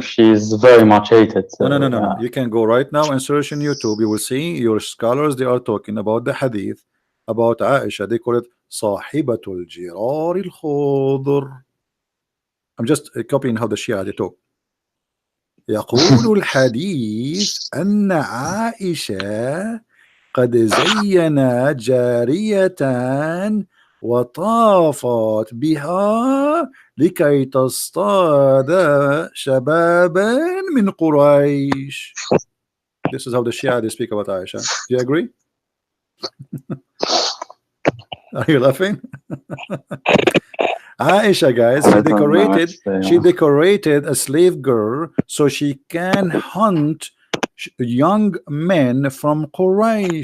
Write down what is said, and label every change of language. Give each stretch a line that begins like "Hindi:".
English: she's very much hated. No. You can go right now and search in YouTube. You will see your scholars. They are talking about the hadith about Aisha. They call it
Arabic: صاحبة الجرار الخضر.
English: I'm just copying how the Shia they talk.
Arabic: يقول الحديث أن عائشة قد زينت جارية وطافت بها لكي تصطاد شبابا من قريش.
English: This is how the Shia they speak about Aisha. Do you agree? Are you laughing? Aisha, guys, she decorated a slave girl so she can hunt young men from Quraysh.